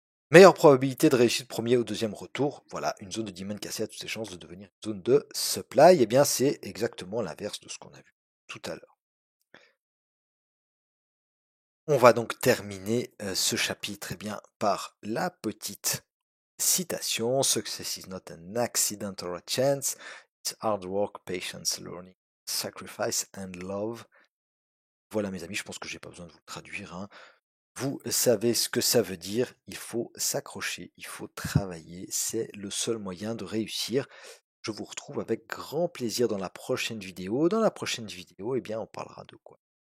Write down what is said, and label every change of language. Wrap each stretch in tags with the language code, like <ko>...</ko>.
<fr>Meilleure probabilité de réussite premier ou deuxième retour. Voilà, une zone de demand cassée a toutes ses chances de devenir une zone de supply. Eh bien, c'est exactement l'inverse de ce qu'on a vu tout à l'heure. On va donc terminer ce chapitre bien, par la petite citation.</fr> <en>Success is not an accident or a chance. It's hard work, patience, learning, sacrifice and love.</en> <fr>Voilà mes amis, je pense que j'ai pas besoin de vous le traduire. Hein. Vous savez ce que ça veut dire. Il faut s'accrocher, il faut travailler. C'est le seul moyen de réussir. Je vous retrouve avec grand plaisir dans la prochaine vidéo. Dans la prochaine vidéo, eh bien, on parlera de quoi?</fr>